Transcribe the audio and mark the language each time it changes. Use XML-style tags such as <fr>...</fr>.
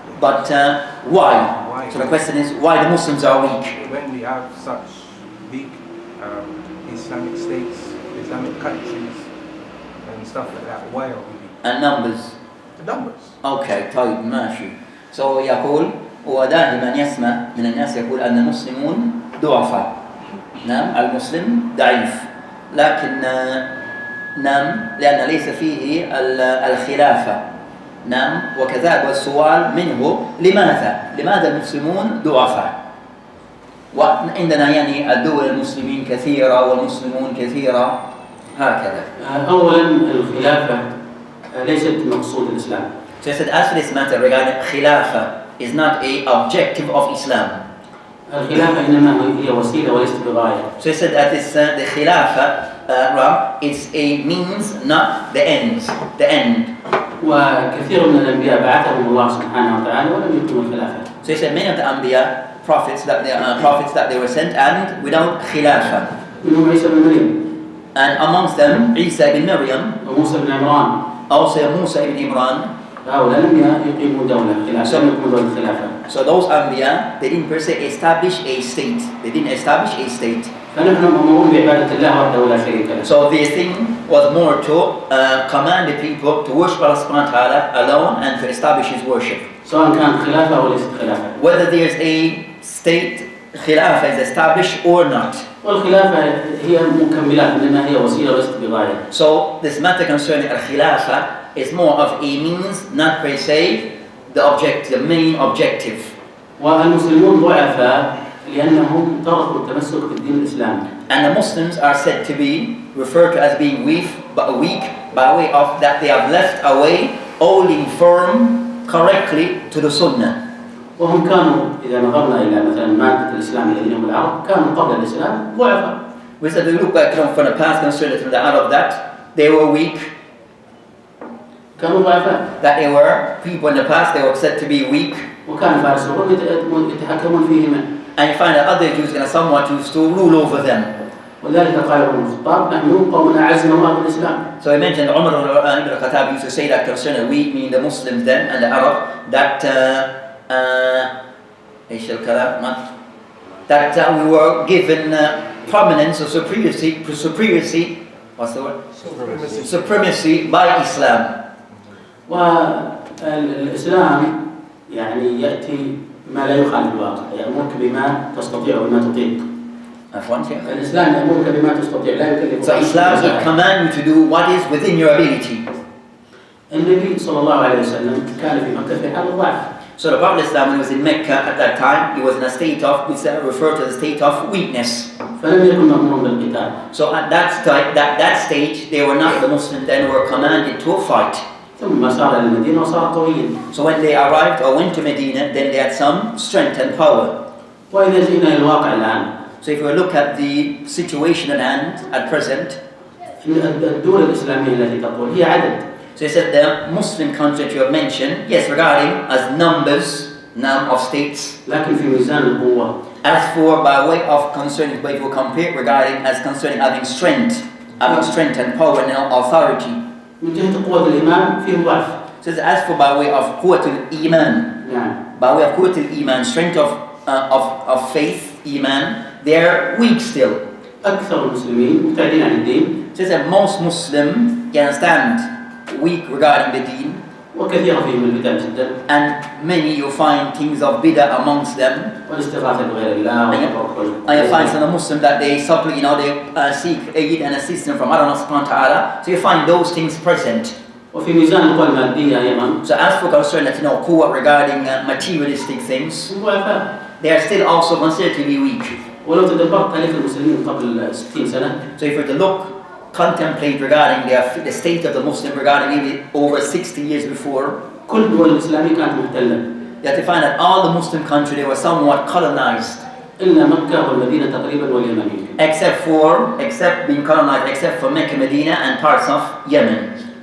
<en>But why? So the question is why the Muslims are weak. When we have such big Islamic states, Islamic countries, and stuff like that, why are we weak? And numbers. The numbers.</en> <ar>Okay, طيب ماشي.</ar> <en>So</en> <ar>يقول ودائما يسمع من الناس يقول أن المسلمون ضعفاء. نعم المسلم ضعيف. لكن نعم لأن ليس فيه الخلافة. نعم وكذلك السؤال منه لماذا المسلمون ضعفاء؟ وعندنا يعني الدول المسلمين كثيرة والمسلمون كثيرة هكذا. أولا الخلافة ليست مقصود الإسلام.</ar> <en>So I said as for this matter regarding khilafah is not a objective of Islam.</en> <ar>الخلافة إنما هي وسيلة وليست بغاية.</ar> <en>So he said that the khilafah is a means, not the end.</en> <ar>وكثير من الأنبياء بعثهم الله سبحانه وتعالى ولم يكونوا الخلافة.</ar> <en>So he said many of the Anbiya prophets that they were sent and without khilafah.</en> <ar>منهم عيسى بن مريم</ar> <en>and amongst them Isa ibn Maryam,</en> <ar>وموسى بن عمران.</ar> <en>also Musa ibn Imran.</en> <ar>هؤلاء لم يقيموا دولة خلافة، لم يقيموا دولة خلافة.</ar> <en>So those Anbiya, they didn't per se establish a state. They didn't establish a state.</en> <ar>فنحن مأمورون بعبادة الله وحده لا شريك له.</ar> <en>So their thing was more to command the people to worship Allah subhanahu wa ta'ala alone and to establish His worship.</en> <ar>سواء كانت خلافة أو ليست خلافة.</ar> <en>Whether there's a state khilafah is established or not.</en> <ar>والخلافة هي مكملات إنما هي وسيلة وليست بغاية.</ar> <en>So this matter concerning al-khilafah is more of a means, not per se the objective, the main objective.</en> <ar>والمسلمون ضعفاء لأنهم تركوا التمسك بالدين الإسلامي.</ar> <en>And the Muslims are said to be referred to as being weak by way of that they have left away holding firm correctly to the Sunnah.</en> <ar>وهم كانوا إذا نظرنا إلى مثلا مادة الإسلام الذين هم العرب كانوا قبل الإسلام ضعفاء.</ar> <en>We said we look back from the past concerning the Arab that they were weak.</en> <ar>كانوا ضعفاء.</ar> <en>That they were people in the past, they were said to be weak.</en> <ar>وكان فارس والروم يتحكمون فيهما.</ar> <en>And you find that other Jews going to somewhat used to rule over them.</en> <ar>ولذلك قال ابن الخطاب نحن قوم أعزنا الله بالإسلام.</ar> <en>So he mentioned Umar ibn al-Khattab used to say that concerning we, meaning the Muslims then and the Arab, that we were given prominence or supremacy. What's the word? Supremacy by Islam.</en> <ar>والإسلام يعني يأتي ما لا يخالف الواقع، يأمرك بما تستطيع وما تطيق. الإسلام يأمرك بما تستطيع لا يكلف.</ar> <en>So Islam will command you to do what is within your ability.</en> <ar>النبي صلى الله عليه وسلم كان في مكة في حال الضعف.</ar> <en>So the Prophet Islam, when he was in Mecca at that time, he was in a state of, which is referred to as a state of weakness.</en> <ar>فلم يكن مأمورا بالقتال.</ar> <en>So at that stage, they were not the Muslims then were commanded to fight.</en> <ar>ثم صار المدينة وصار قويا.</ar> <en>So when they arrived or went to Medina, then they had some strength and power.</en> <ar>وإذا جئنا إلى الواقع الآن.</ar> <en>So if we look at the situation at hand, at present,</en> <ar>الدول الإسلامية التي تقول هي عدد.</ar> <en>so he said the Muslim country that you have mentioned, yes, regarding as numbers, number of states.</en> <ar>لكن في ميزان القوة.</ar> <en>As for by way of concerning, if we compare regarding as concerning having strength and power and authority.</en> <ar>من جهة قوة الإيمان فيه ضعف.</ar> <en>So as for by way of quwwatul iman, by way of quwwatul iman, strength of faith, iman, they are weak still.</en> <ar>أكثر المسلمين مبتعدين عن الدين.</ar> <en>So that most Muslims can stand weak regarding the deen.</en> <ar>وكثير فيهم البدع جدا.</ar> <en>And many you find things of bid'ah amongst them.</en> <ar>والاستغاثة بغير الله.</ar> <en>And you find some Muslims that they supplicate, they seek aid and assistance from Allah subhanahu wa ta'ala. So you find those things present.</en> <ar>وفي ميزان القوى المادية أيضا.</ar> <en>So as for concern that quwwah regarding materialistic things, they are still also considered to be weak.</en> <ar>ولو تدبرت تاريخ المسلمين قبل 60 سنة.</ar> <en>So if we were to contemplate regarding the state of the Muslim regarding maybe over 60 years before,</en> <ar>كل الدول الإسلامية كانت محتلة.</ar> <en>you have to find that all the Muslim countries they were somewhat colonized.</en> <ar>إلا مكة والمدينة تقريبا واليمن.</ar> <en>Except being colonized, except for Mecca, Medina, and parts of Yemen.</en>